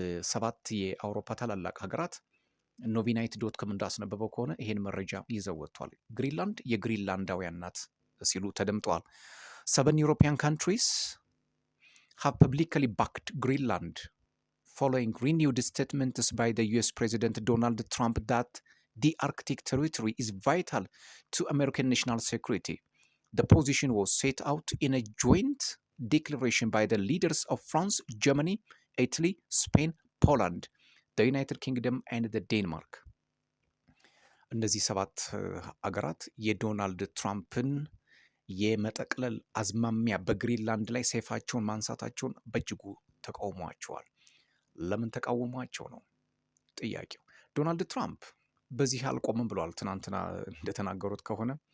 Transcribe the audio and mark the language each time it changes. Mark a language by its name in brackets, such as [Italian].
[Amharic] 7 የአውሮፓ ታላላቅ ሀገራት ኖቪናይት ዶት ኮም እንዳስነበበው ከሆነ ይሄን መረጃ ይዘው ወጥቷል። ግሪንላንድ የግሪንላንዳውያን ናት ሲሉ ተደምጠዋል። [English] 7 ዩሮፒያን ካንትሪስ have publicly backed Greenland following renewed statements by the US President Donald Trump that the Arctic territory is vital to American national security. The position was set out in a joint declaration by the leaders of France, Germany, Italy, Spain, Poland, the United Kingdom, and the Denmark. [Amharic] እነዚህ 7 አገራት የዶናልድ ትራምፕን የመጠቅለል አዝማሚያ በግሪንላንድ ላይ ሰይፋቸውን ማንሳታቸውን በእጅጉ ተቃውሟቸዋል። ለምን ተቃውሟቸው ነው ጥያቄው። ዶናልድ ትራምፕ በዚህ አልቆምም ብለዋል። ትናንትና እንደተናገሩት ከሆነ